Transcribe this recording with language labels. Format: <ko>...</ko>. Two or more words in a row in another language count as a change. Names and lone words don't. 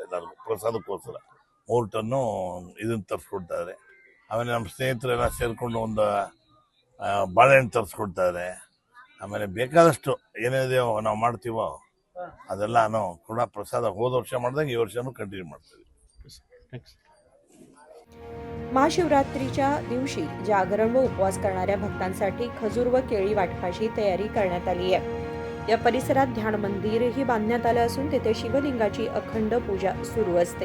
<kn>ಎಲ್ಲರಿಗೂ ಪ್ರಸಾದಕ್ಕೋಸ್ಕರ 3 ಟನ್ನು ಇದನ್ನು ತರಿಸ್ಕೊಡ್ತಾ ಇದ್ದಾರೆ. ಆಮೇಲೆ ನಮ್ಮ ಸ್ನೇಹಿತರೆಲ್ಲ ಸೇರಿಕೊಂಡು ಒಂದು ಬಾಳೆಹಣ್ಣು ತರಿಸ್ಕೊಡ್ತಾ ಇದ್ದಾರೆ. ಆಮೇಲೆ ಬೇಕಾದಷ್ಟು ಏನೇನಿದೆಯೋ ನಾವು ಮಾಡ್ತೀವೋ ಅದೆಲ್ಲ ನಾವು ಕೂಡ प्रसाद ಹೋದ ವರ್ಷ ಮಾಡಿದಾಗ ಈ ವರ್ಷನೂ कंटिन्यू ಮಾಡ್ತೀವಿ.</kn> <mr>महाशिवरात्रीच्या दिवशी जागरण व उपवास करणाऱ्या भक्तांसाठी खजूर व केळी वाटपाची तयारी करण्यात आली आहे. या परिसरात ध्यान मंदिरही बांधण्यात आलं असून तेथे शिवलिंगाची अखंड पूजा सुरू असते.</mr>